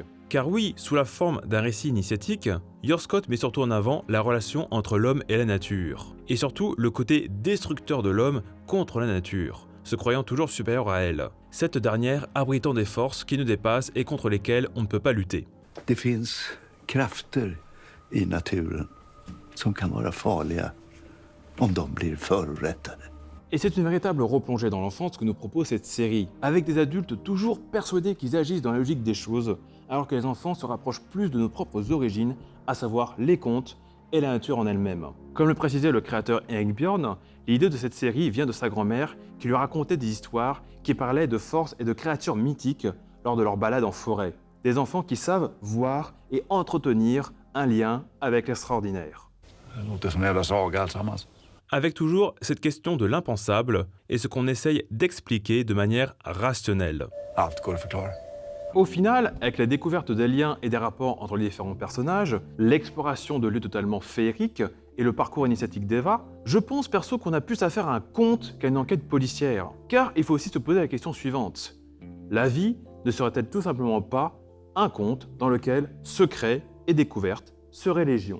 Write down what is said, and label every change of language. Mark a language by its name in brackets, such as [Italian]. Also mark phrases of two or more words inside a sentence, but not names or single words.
[French] Car oui, sous la forme d'un récit initiatique, Your Scott met surtout en avant la relation entre l'homme et la nature, et surtout le côté destructeur de l'homme contre la nature, se croyant toujours supérieur à elle, cette dernière abritant des forces qui nous dépassent et contre lesquelles on ne peut pas lutter. [Swedish] Det finns krafter i naturen som kan vara farliga om de blir förorättade. [French] Et c'est une véritable replongée dans l'enfance que nous propose cette série, avec des adultes toujours persuadés qu'ils agissent dans la logique des choses, alors que les enfants se rapprochent plus de nos propres origines, à savoir les contes et la nature en elle-même. Comme le précisait le créateur Erik Björn, l'idée de cette série vient de sa grand-mère qui lui racontait des histoires qui parlaient de forces et de créatures mythiques lors de leurs balades en forêt. Des enfants qui savent voir et entretenir un lien avec l'extraordinaire. [Swedish] Det låter som en jävla saga alltsammans. [French] Avec toujours cette question de l'impensable et ce qu'on essaye d'expliquer de manière rationnelle. [Swedish] Allt går att förklara. [French] Au final, avec la découverte des liens et des rapports entre les différents personnages, l'exploration de lieux totalement féeriques et le parcours initiatique d'Eva, je pense perso qu'on a plus affaire à un conte qu'à une enquête policière. Car il faut aussi se poser la question suivante. La vie ne serait-elle tout simplement pas un conte dans lequel secrets et découvertes seraient légion?